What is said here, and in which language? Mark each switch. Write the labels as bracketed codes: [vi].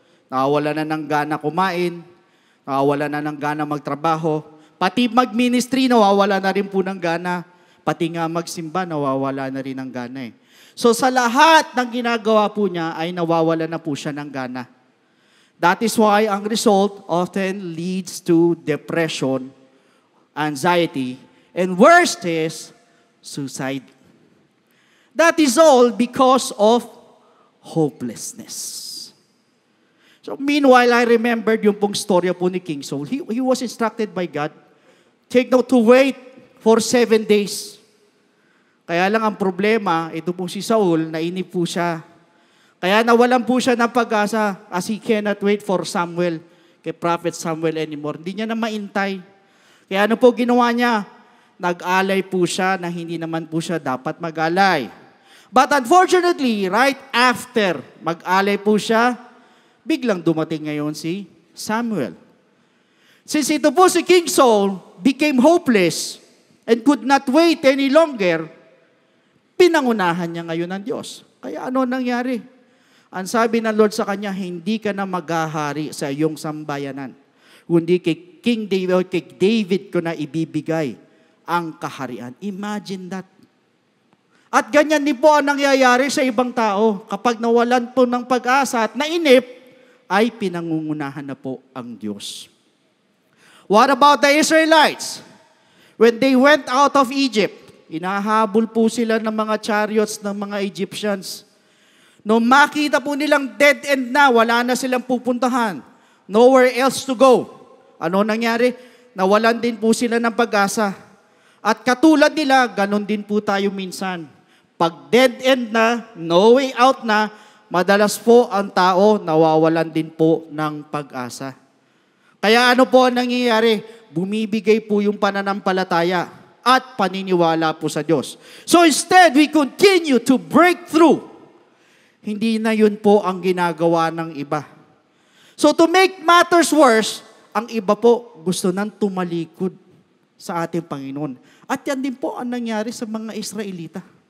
[tl] Nawawalan na ng gana kumain, nawawalan na ng gana magtrabaho, pati mag-ministry, nawawala na rin po ng gana. Pati nga magsimba, nawawala na rin ng gana eh. So sa lahat ng ginagawa po niya ay nawawala na po siya ng gana. [en] That is why ang result often leads to depression, anxiety, and worst is suicide. That is all because of hopelessness. So meanwhile, I remembered [tl] yung pong storya po [en] ni King Saul. He was instructed by God, take note to wait for 7 days. [tl] Kaya lang ang problema, ito po si Saul, nainip po siya. Kaya nawalan po siya ng pag-asa [en] as he cannot wait for Samuel, [tl] kay Prophet Samuel [en] anymore. [tl] Hindi niya na maintay. Kaya ano po ginawa niya? Nag-alay po siya na hindi naman po siya dapat mag-alay. [en] But unfortunately, right after [tl] mag-alay po siya, biglang dumating ngayon si Samuel. [en] Since [tl] ito po si King Saul [en] became hopeless, and could not wait any longer, [tl] pinangunahan niya ngayon ng Diyos. Kaya ano nangyari? Ang sabi ng Lord sa kanya, hindi ka na maghahari sa iyong sambayanan, kundi kay King David o kay David ko na ibibigay ang kaharian. [en] Imagine that. [tl] At ganyan din po ang nangyayari sa ibang tao. Kapag nawalan po ng pag-asa at nainip, ay pinangungunahan na po ang Diyos. [en] What about the Israelites? [tl] When they went out of Egypt, inahabol po sila ng mga chariots ng mga Egyptians. Nung makita po nilang dead end na, wala na silang pupuntahan, [en] nowhere else to go. [tl] Ano nangyari? Nawalan din po sila ng pag-asa. At katulad nila, ganon din po tayo minsan. Pag dead end na, [en] no way out [tl] na, madalas po ang tao nawawalan din po ng pag-asa. Kaya ano po ang nangyayari? Bumibigay po yung pananampalataya at paniniwala po sa Diyos. [en] So instead, we continue to break through. [tl] Hindi na yun po ang ginagawa ng iba. [en] So to make matters worse, [tl] ang iba po gusto nang tumalikod sa ating Panginoon. At yan din po ang nangyari sa mga Israelita.